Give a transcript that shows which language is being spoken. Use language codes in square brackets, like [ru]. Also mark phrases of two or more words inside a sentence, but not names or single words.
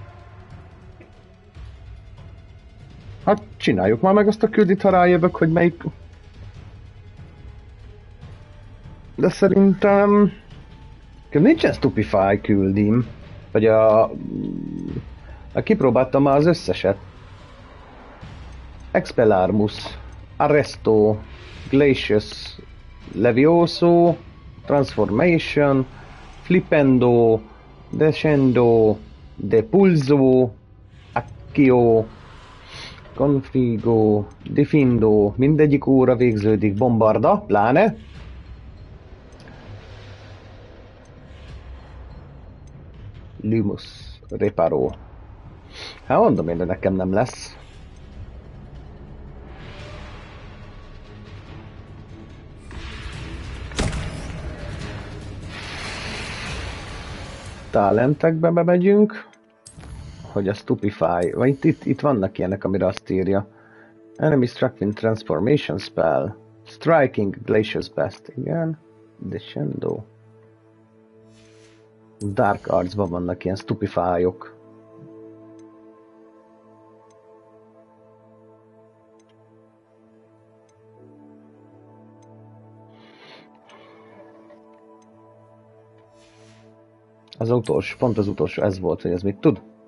[hu] Hát csináljuk már meg azt a küldit, ha rájövök, hogy melyik... De szerintem... nincsen stupefy küldim. Vagy kipróbáltam már az összeset. Expelliarmus, Arresto, Glacius, Levioso, Transformation, Flipendo, descendo, depulso, accio, configo, defindo, mindegyik óra végződik, bombarda, pláne. Lumus, reparo. Hát mondom én, de nekem nem lesz. Talentekbe bemegyünk, hogy a stupefy, vagy itt vannak ilyenek, amire azt írja. [en] Enemy struck in transformation spell. Striking Glacier's best. [hu] Igen. Descendo. Dark Arts-ban vannak ilyen stupefy-ok. Az utolsó, pont az utolsó ez volt, hogy ez mit tud?